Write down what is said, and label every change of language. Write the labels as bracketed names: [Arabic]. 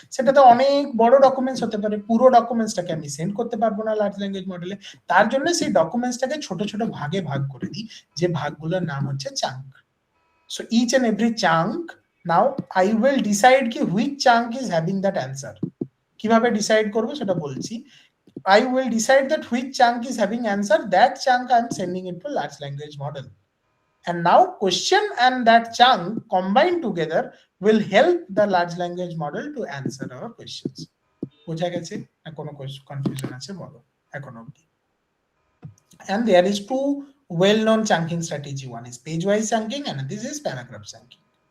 [Bangla] সেটা তো অনেক বড় ডকুমেন্টস হতে পারে, পুরো ডকুমেন্টসটাকে আমি সেন্ড করতে পারবো না লার্জ ল্যাঙ্গুয়েজ মডেলে, তার জন্য সেই ডকুমেন্টসটাকে ছোট ছোট ভাগে ভাগ করে দিই, যে ভাগগুলোর নাম হচ্ছে chunk. [English] So each and every chunk, now I will decide কি which chunk is having that answer. [Bangla] কিভাবে ডিসাইড করবো সেটা বলছি। [English] I will decide that which chunk is having answer, that chunk I am sending it to large language model. And now question and that chunk combined together will help the large language model to answer our questions. [Bangla] বোঝা গেছে না কোনো confusion আছে বলো এখন অবধি? [English] And there is two well known chunking strategy, one is page wise chunking and this is paragraph chunking.